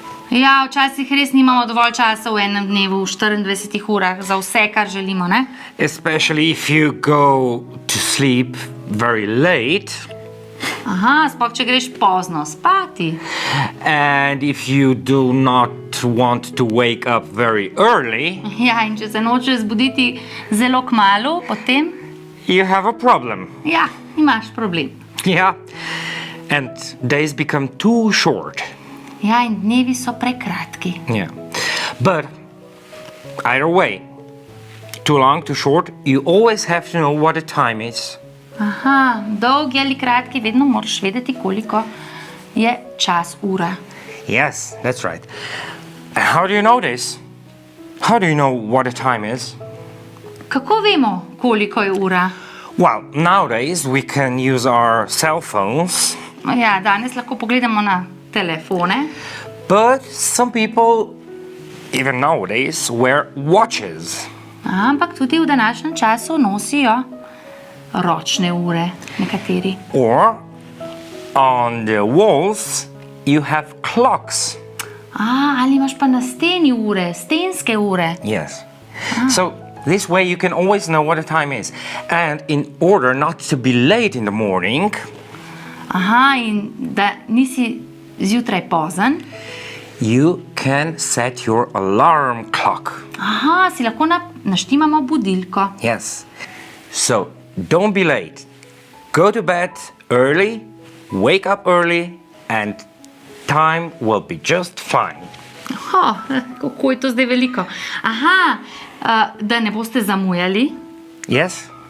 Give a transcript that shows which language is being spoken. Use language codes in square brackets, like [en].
[sl] Ja, včasih res nimamo dovolj časa v enem dnevu, v 24 urah, za vse, kar želimo, ne? [en] Especially if you go to sleep very late. [sl] Aha, sploh če greš pozno spati. [en] And if you do not want to wake up very early, [sl] Ja, in če se nočeš zbuditi zelo kmalu, potem, [en] you have a problem. [sl] ja, imaš problem. [en] Yeah. And days become too short. [sl] Ja, in dnevi so prekratki. [en] Yeah. But either way, too long, too short, you always have to know what the time is. [sl] Aha, dolgi ali kratki, vedno moraš vedeti, koliko je čas, ura. [en] Yes, that's right. And how do you know this? How do you know what the time is? [sl] Kako vemo, koliko je ura? [en] Well, nowadays we can use our cell phones, [sl] Ja, danes lahko pogledamo na telefone, [en] but some people, even nowadays, wear watches. [sl] ampak tudi v današnjem času nosijo ročne ure, nekateri. [en] Or on the walls, you have clocks. [sl] Ali imaš pa na steni ure, stenske ure. [en] Yes. So this way you can always know what the time is. And in order not to be late in the morning, [sl] Aha, in da nisi zjutraj pozen, [en] you can set your alarm clock. [sl] aha, si lahko naštimamo budilko. [en] Yes. So don't be late. Go to bed early, wake up early, and time will be just fine. [sl] Kako je to zdaj veliko. Aha, da ne boste zamujali, [en] Yes?